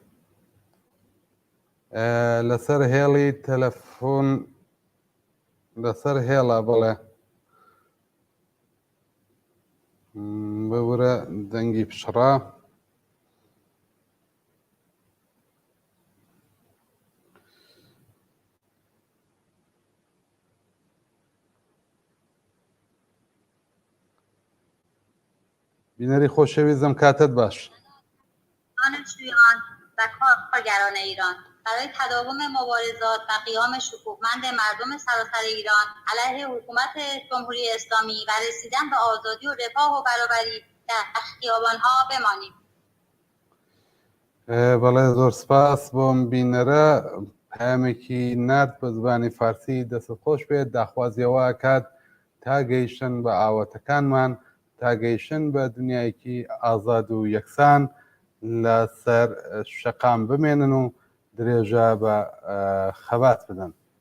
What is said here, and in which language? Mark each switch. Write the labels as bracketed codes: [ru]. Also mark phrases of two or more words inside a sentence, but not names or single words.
[ckb] لەسەر هێڵی تەلەفۆن لەسەر هێڵە بڵێ ببورە دەنگی پشڕا بینەری خۆشەویستم کاتت باش [fa] دانشجویان و کارگران ایران برای تداوم مبارزات و قیام شکوهمند مردم سراسر ایران علیه حکومت جمهوری اسلامی و رسیدن به آزادی و رفاه و برابری در خیابان‌ها بمانیم. [ckb] بەڵێ زۆر سپاس بۆم بینەرە پەیامێکی نرد بە زبانی فارسی دەست خۆش بێت داخوازیەوە کات تا گەیشتن بە ئاواتەکانمان تا گەیشتن بە دنیایەکی ئازاد و یەکسان لەسەر شەقام بمێنن و درێژە بە خەبات بدەن.